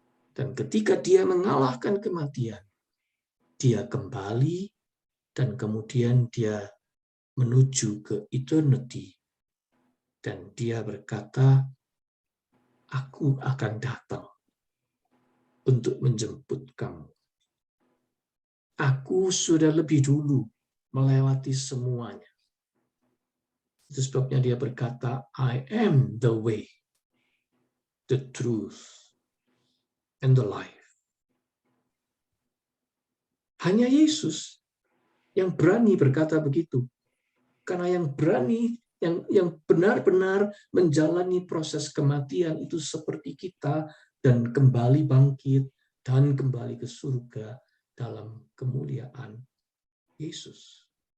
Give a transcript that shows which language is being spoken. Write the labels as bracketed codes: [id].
[id] Dan ketika dia mengalahkan kematian, dia kembali dan kemudian dia menuju ke eternity. Dan dia berkata, aku akan datang untuk menjemput kamu. Aku sudah lebih dulu melewati semuanya. Itu sebabnya dia berkata, [en] I am the way, the truth, and the life. [id] Hanya Yesus yang berani berkata begitu. Karena yang berani, yang benar-benar menjalani proses kematian itu seperti kita dan kembali bangkit dan kembali ke surga dalam kemuliaan Yesus.